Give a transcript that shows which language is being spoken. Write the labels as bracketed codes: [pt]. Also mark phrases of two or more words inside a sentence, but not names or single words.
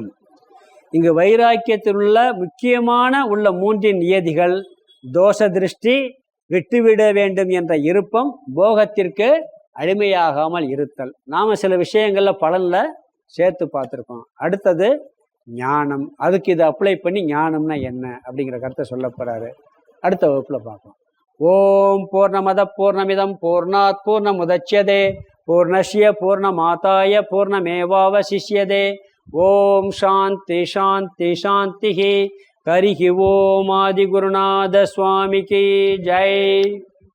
[ta] இங்கு வைராக்கியத்தில் உள்ள முக்கியமான உள்ள மூன்றின் நியதிகள் தோஷ திருஷ்டி, விட்டுவிட வேண்டும் என்ற விருப்பம், போகத்திற்கு அடிமையாகாமல் இருத்தல். நாம சில விஷயங்கள்ல பலன்ல சேர்த்து பார்த்துருக்கோம். அடுத்தது ஞானம். அதுக்கு இதை அப்ளை பண்ணி ஞானம்னா என்ன அப்படிங்கிற கருத்தை சொல்ல போறாரு. அடுத்த வகுப்புல பார்ப்போம். [sa] ॐ पूर्णमद पूर्णमिदम् पूर्णात् पूर्णमुदच्यते पूर्णस्य पूर्णमादाय पूर्णमेवावशिष्यते. ॐ शान्ति शान्ति शान्ति. हरिः ॐ [ta] ஆதிகுருநாத சுவாமிக்கு ஜெய்.